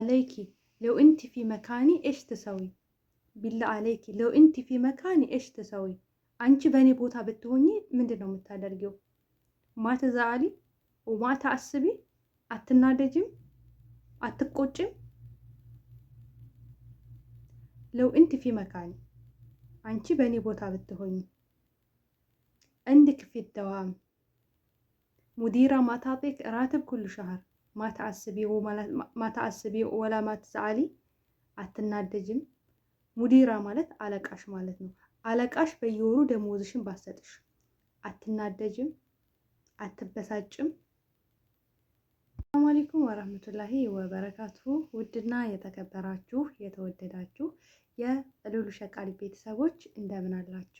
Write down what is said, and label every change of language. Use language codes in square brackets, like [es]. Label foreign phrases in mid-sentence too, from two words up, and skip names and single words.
[ar] عليكي لو انت في مكاني ايش تسوي بالله عليكي لو انت في مكاني ايش تسوي [am] አንቺ በእኔ ቦታ ብትሆኚ ምንድነው የምታደርጊው? [ar] ما تزعلي وما تعصبي [am] አትናደጂም አትቆጭም? [ar] ለው انت في مكاني [am] አንቺ በእኔ ቦታ ብትሆኚ [ar] عندك في الدوام مديرة ما تعطيك راتب كل شهر ما تعصبي ولا ما تزعلي አትናደጂም? [am] ሙዲራ ማለት አለቃሽ ማለት ነው። አለቃሽ በየወሩ ደሞዝሽን ባሰጥሽ አትናደጂም? አትበሳጭም? [ar] السلام عليكم ورحمة الله وبركاته። [am] ውድና የተከበራችሁ የተወደዳችሁ የሉሉ ሸቃሊ ቤተሰቦች እንደምን አላችሁ?